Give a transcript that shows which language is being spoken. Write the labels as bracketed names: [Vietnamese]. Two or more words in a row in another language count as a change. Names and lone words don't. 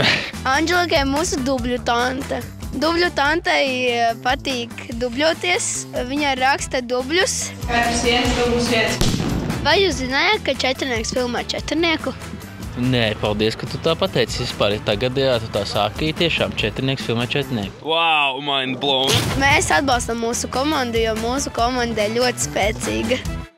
[Latvian] Anželikai mūsu dubļu tante. Dubļu tantei patīk dubļoties. Viņa raksta dubļus. Katrs viens, dubļus viens. Vai jūs zinājāt, ka četrnieks filmē četrnieku? Nē, paldies, ka tu tā pateici. Vispār, ja tagadējā tu tā sāki, tiešām četrnieks filmē četrnieku. [English] Wow, mind blown. [Latvian] Mēs atbalstam mūsu komandu, jo mūsu komanda ir ļoti spēcīga.